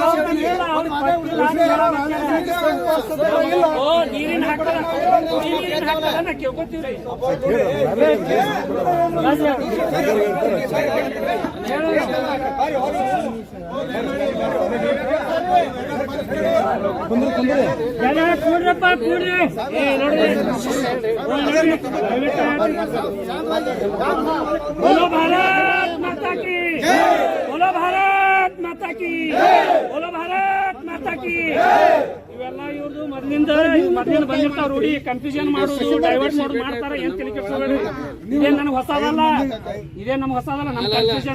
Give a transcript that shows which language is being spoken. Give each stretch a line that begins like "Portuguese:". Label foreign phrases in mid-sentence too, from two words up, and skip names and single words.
Kannada: ನೀರಿನ ಹಾಕ್ತಾರ ನಾ ಕೇಳ್ಕೊತೀವ್ರಿ. ಕೂಡ್ರಪ್ಪ ಕೂಡ್ರಿ.
Hindi: बोलो भारत माता की, बोलो भारत माता की, बोलो भारत माता की.
Kannada: ಇವೆಲ್ಲ ಇವ್ರದ್ದು ಮೊದಲಿಂದ ಬಂದಿರ್ತಾವ ರೂಢಿ. ಕನ್ಫ್ಯೂಷನ್ ಮಾಡೋದು, ಡೈವರ್ಟ್ ಮಾಡೋದು ಮಾಡ್ತಾರ. ಏನ್ ತಿಳಿಸ್ಬೇಡ್ರಿ. ಇದೇನ್ ನನಗೆ ಹೊಸದಲ್ಲ, ಇದೇನ್ ನಮ್ಗೆ ಹೊಸದಲ್ಲ. ನಮ್ ಕನ್ಫ್ಯೂಷನ್